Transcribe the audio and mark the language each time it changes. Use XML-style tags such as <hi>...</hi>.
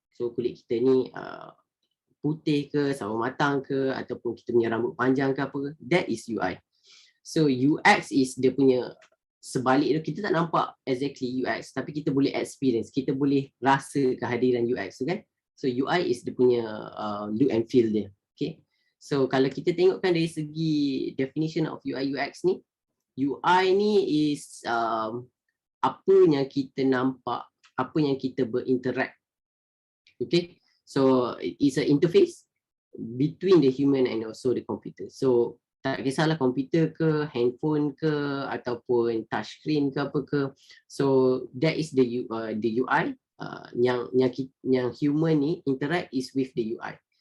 <ms>So kulit kita ni putih ke, sawo matang ke, ataupun kita punya rambut panjang ke apa ke,</ms> <en>that is UI. So UX is</en> <ms>dia punya sebalik tu, kita tak nampak exactly UX, tapi kita boleh experience, kita boleh rasa kehadiran UX tu kan.</ms> <en>So UI is</en> <ms>dia punya</ms> <en>look and feel dia. Okay.</en> <ms>So kalau kita tengokkan dari segi</ms> <en>definition of UI UX</en> <ms>ni, UI ni is apa yang kita nampak, apa yang kita berinteract. Okay.</ms> <en>So it's an interface between the human and also the computer.</en> <ms>So tak kisahlah komputer ke, handphone ke, ataupun touchscreen ke apa ke.</ms> <en>So that is the UI</en> <ms>yang human ni</ms> <en>interact is with the UI.</en>